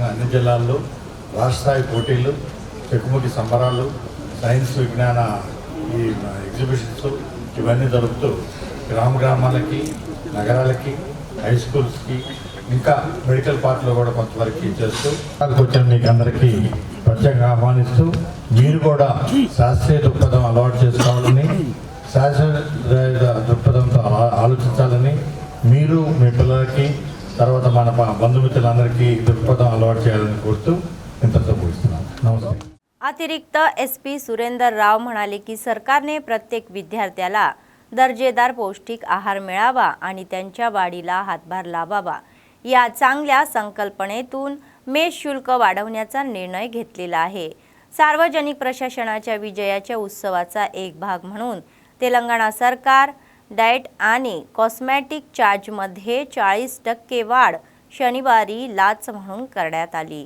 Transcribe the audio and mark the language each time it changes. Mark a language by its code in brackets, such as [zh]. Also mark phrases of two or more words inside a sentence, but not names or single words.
[te] అన్ని జిల్లాల్లో రాష్ట్ర స్థాయి పోటీలు, చెక్కుముకి సంబరాలు, సైన్స్ విజ్ఞాన ఈ ఎగ్జిబిషన్స్ ఇవన్నీ జరుపుతూ గ్రామాలకి, నగరాలకి, [en] high schoolski, [te] ఇంకా [en] medical partlo [te] కూడా కొంతవరకు చేస్తూ వచ్చిన మీకు అందరికీ ప్రత్యేకంగా ఆహ్వానిస్తూ మీరు కూడా శాస్త్రీయ దృక్పథం అలవాటు చేసుకోవాలని, శాస్త్రీయ దృక్పథం ఆలోచించాలని మీరు మీ పిల్లలకి తర్వాత మన బంధుమిత్రులందరికీ దృక్పథం అలవాటు చేయాలని కోరుతూ ఇంతతో ముగిస్తున్నాను. నమస్తే. [mr] अतिरिक्त SP सुरेंदर राव म्हणाले की सरकारने प्रत्येक विद्यार्थ्याला दर्जेदार पौष्टिक आहार मिळावा आणि त्यांच्या वाढीला हातभार लावावा या चांगल्या संकल्पनेतून मेस शुल्क वाढवण्याचा निर्णय घेतलेला आहे. सार्वजनिक प्रशासनाच्या विजयाच्या उत्सवाचा एक भाग म्हणून तेलंगणा सरकार डाएट आणि [en] cosmetic chargemadhye [mr] 40% वाढ शनिवारी लाच म्हणून करण्यात आली.